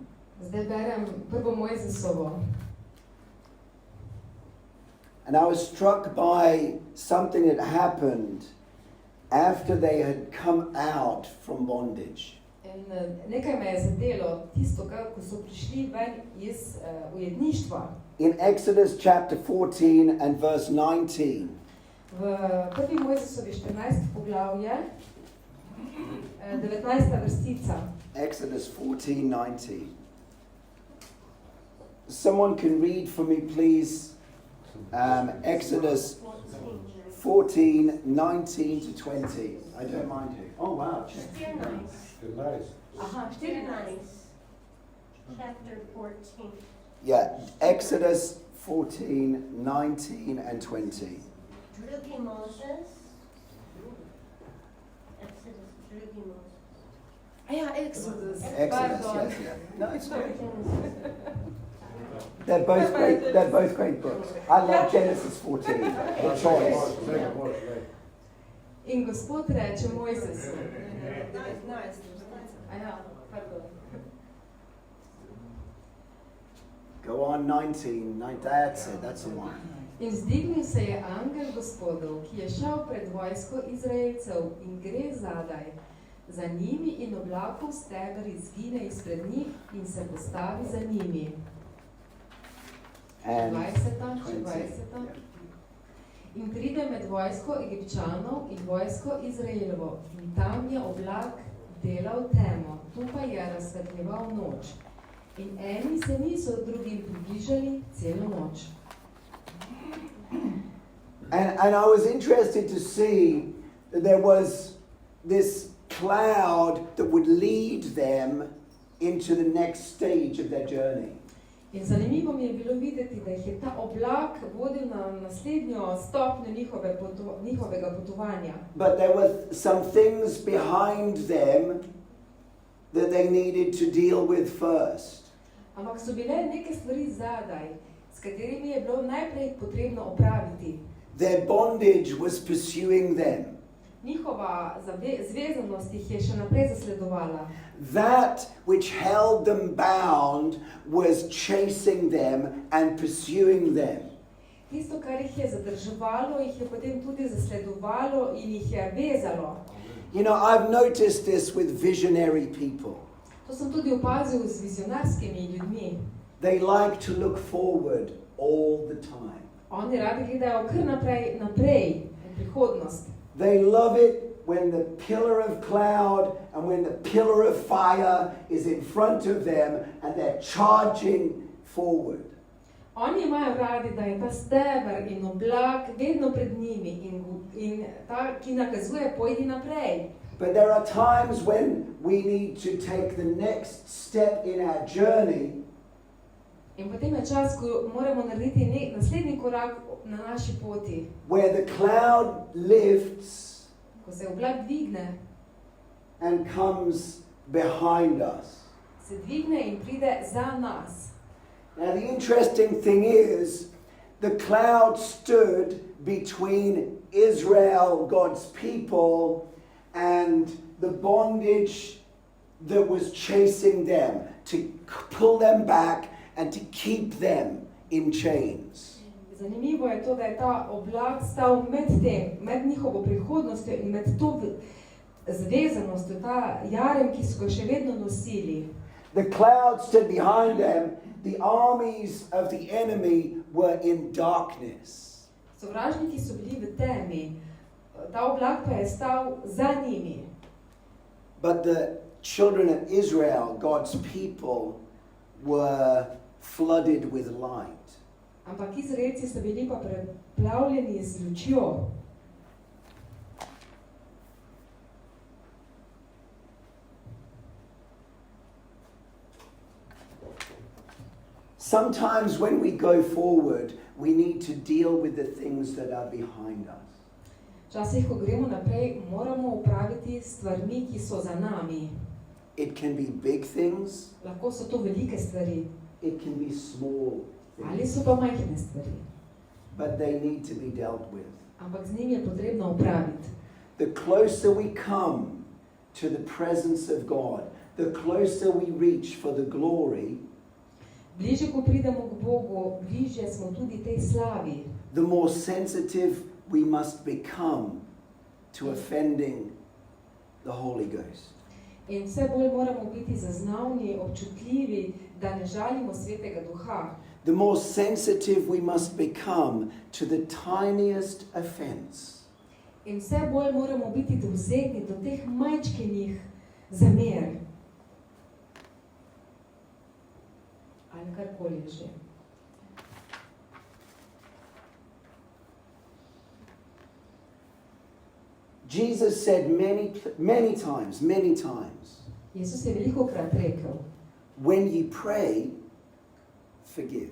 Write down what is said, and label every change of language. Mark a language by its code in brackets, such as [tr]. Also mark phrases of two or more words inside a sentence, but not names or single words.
[sl] Zdaj berem prvo Mojzesovo. [en] And I was struck by something that happened after they had come out from bondage. [sl] In nekaj me je zadelo, tisto, ko so prišli ven iz ujetništva. [en] In Exodus chapter 14 and verse 19. [sl] V prvi Mojzesovi 14 poglavje, 19. vrstica. [en] Exodus 14:19. Someone can read for me, please. Exodus 14:19 to 20. I don't mind who. Oh wow, check. 14. Aha, 14. Chapter 14. Yeah, Exodus 14:19 and 20. [sl] Drugi Moses. Exodus, drugi Moses. Ja, Exodus. Exodus, Pardon. [en] yes, yeah. No, it's good. They're both great. They're both great books. I love Genesis 14. The choice. [sl] In Gospod reče Mojzesu. 19. Ja, pardon. [en] Go on, 19. That's it. That's the one. [sl] In vzdignil se je angel Gospodov, ki je šel pred vojsko Izraelcev in gre zadaj. Za njimi in oblakov steber izgine izpred njih in se postavi za njimi. 20. In pride med vojsko Egipčanov in vojsko Izraelovo in tam je oblak delal temo, tu pa je razsvetljeval noč. In eni se niso drugim približali celo noč. [en] And I was interested to see that there was this cloud that would lead them into the next stage of their journey. [sl] In zanimivo mi je bilo videti, da jih je ta oblak vodil na naslednjo stopnjo njihovega potovanja. [en] But there were some things behind them that they needed to deal with first. [sl] Ampak so bile neke stvari zadaj, s katerimi je bilo najprej potrebno opraviti. [en] Their bondage was pursuing them. [sl] Njihova zvezanost jih je še naprej zasledovala. [en] That which held them bound was chasing them and pursuing them. [sl] Tisto, kar jih je zadrževalo, jih je potem tudi zasledovalo in jih je vezalo. [en] You know, I've noticed this with visionary people. [sl] To sem tudi opazil z vizionarskimi ljudmi. [en] They like to look forward all the time. [sl] Oni radi gledajo kar naprej, v prihodnost. [en] They love it when the pillar of cloud and when the pillar of fire is in front of them and they're charging forward. [sl] Oni imajo radi, da je ta steber in oblak vedno pred njimi in ta, ki nakazuje, pojdi naprej. [en] But there are times when we need to take the next step in our journey. [sl] In potem je čas, ko moramo narediti naslednji korak na naši poti. [en] Where the cloud lifts [sl] Ko se oblak dvigne, [en] and comes behind us. [sl] se dvigne in pride za nas. [en] Now the interesting thing is, the cloud stood between Israel, God's people, and the bondage that was chasing them, to pull them back and to keep them in chains. [sl] Zanimivo je to, da je ta oblak stal med njihovo prihodnostjo in med to zvezanostjo, ta jarem, ki so ga še vedno nosili. [en] The cloud stood behind them. The armies of the enemy were in darkness. [sl] Sovražniki so bili v temi, ta oblak pa je stal za njimi. [en] But the children of Israel, God's people, were flooded with light. [sl] Ampak Izraelci so bili pa preplavljeni z lučjo. [en] Sometimes when we go forward, we need to deal with the things that are behind us. [sl] Včasih, ko gremo naprej, moramo opraviti stvarmi, ki so za nami. [en] It can be big things, [sl] Lahko so to velike stvari, [en] it can be small [sl] ali [en] things, [sl] so pa majhne stvari. [en] but they need to be dealt with. [sl] Ampak z njim je potrebno opraviti. [en] The closer we come to the presence of God, the closer we reach for the glory, [sl] Bliže, ko pridemo k Bogu, bliže smo tudi tej slavi. [en] the more sensitive we must become to offending the Holy Ghost. [sl] In vse bolj moramo biti zaznavni, občutljivi, da ne žalimo Svetega Duha. [en] The more sensitive we must become to the tiniest offense. [sl] In vse bolj moramo biti dovzetni do teh majčkenih zamer. Ali karkoli že. [en] Jesus said many times, [sl] Jezus je velikokrat rekel, [en] when you pray, forgive.